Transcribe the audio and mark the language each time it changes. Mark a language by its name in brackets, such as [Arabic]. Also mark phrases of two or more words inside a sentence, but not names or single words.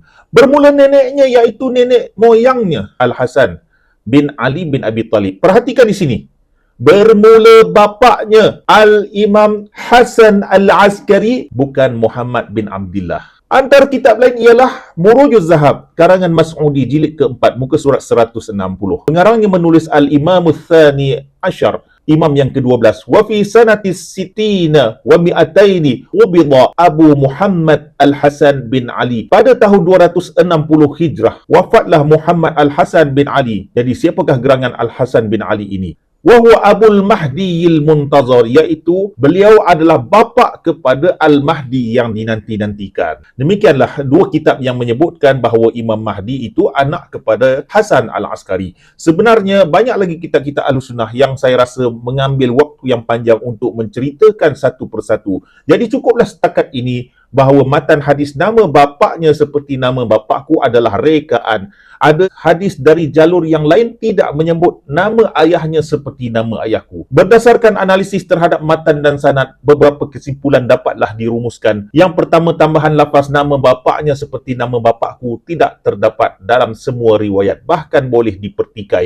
[Malay] Bermula neneknya, iaitu nenek moyangnya Al-Hasan bin Ali bin Abi Talib. Perhatikan di sini. Bermula bapaknya Al-Imam Hasan Al-Askari, bukan Muhammad bin Abdullah. Antara kitab lain ialah Murujuz Zahab karangan Mas'udi, jilid keempat muka surat 160. Pengarangnya menulis [Arabic] الإمام الثاني عشر, [Malay] imam yang ke-12. [Arabic] وفي سنة ستين ومائتين عبد أبو محمد الحسن بن علي. [Malay] Pada tahun 260 Hijrah wafatlah Muhammad Al-Hasan bin Ali. Jadi siapakah gerangan Al-Hasan bin Ali ini? [Arabic] وهو أبو المهدي المنتظر, [Malay] iaitu beliau adalah bapa kepada Al-Mahdi yang dinanti-nantikan. Demikianlah dua kitab yang menyebutkan bahawa Imam Mahdi itu anak kepada Hasan Al-Askari. Sebenarnya banyak lagi kitab-kitab Ahlussunnah yang saya rasa mengambil waktu yang panjang untuk menceritakan satu persatu. Jadi cukuplah setakat ini bahawa matan hadis nama bapaknya seperti nama bapakku adalah rekaan. Ada hadis dari jalur yang lain tidak menyebut nama ayahnya seperti nama ayahku. Berdasarkan analisis terhadap matan dan sanad, beberapa kesimpulan dapatlah dirumuskan. Yang pertama, tambahan lafaz nama bapaknya seperti nama bapakku tidak terdapat dalam semua riwayat, bahkan boleh dipertikai.